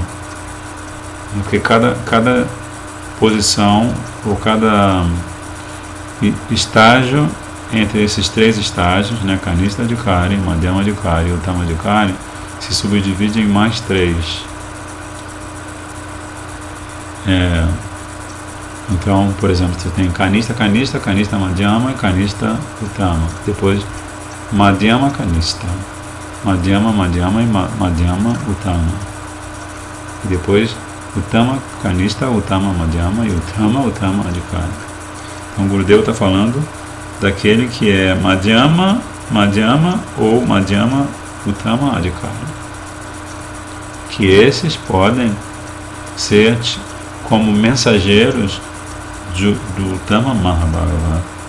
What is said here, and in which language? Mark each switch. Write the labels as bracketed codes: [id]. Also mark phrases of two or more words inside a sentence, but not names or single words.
[pt] Porque cada posição ou cada estágio entre esses três estágios, né, Kanistha-adhikari, Madhyamadhikari e Uttamadhikari, se subdivide em mais três. Então, por exemplo, você tem Kanistha, Madhyama e Kanistha Uttama. Depois, Madhyama, Kanistha. Madhyama e Madhyama Uttama. E depois, Uttama, Kanistha, Uttama, Madhyama e Uttama Adhikari. Então, o Gurudeva está falando daquele que é Madhyama ou Madhyama Uttama Adhikari. Que esses podem ser como mensageiros do Uttama Mahabhagavata.